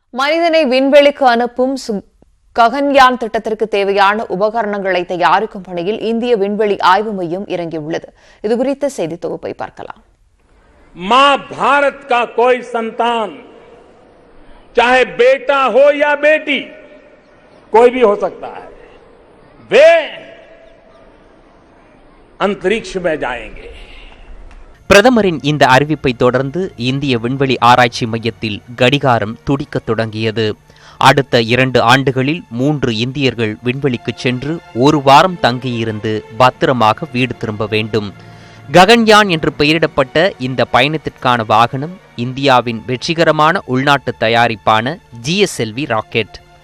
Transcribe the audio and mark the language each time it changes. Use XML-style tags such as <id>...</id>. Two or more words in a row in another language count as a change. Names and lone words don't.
<ta>மனிதனை விண்வெளிக்கு அனுப்பும் ககன்யான் திட்டத்திற்கு தேவையான உபகரணங்களை தயாரிக்கும் பணியில் இந்திய விண்வெளி ஆய்வு மையம் இறங்கியுள்ளது. இதுகுறித்த செய்தி தொகுப்பை பார்க்கலாம்.</ta> <hi>मां भारत का कोई संतान चाहे बेटा हो या बेटी कोई भी हो सकता है, वे अंतरिक्ष में जाएंगे.</hi> <ta>பிரதமரின் இந்த அறிவிப்பை தொடர்ந்து இந்திய விண்வெளி ஆராய்ச்சி மையத்தில் கடிகாரம் துடிக்கத் தொடங்கியது. அடுத்த 2 ஆண்டுகளில் 3 இந்தியர்கள் விண்வெளிக்கு சென்று 1 வாரம் தங்கியிருந்து பத்திரமாக வீடு திரும்ப வேண்டும். ககன்யான் என்று பெயரிடப்பட்ட இந்த பயணத்திற்கான வாகனம் இந்தியாவின் வெற்றிகரமான உள்நாட்டு தயாரிப்பான GSLV ராக்கெட்.</ta>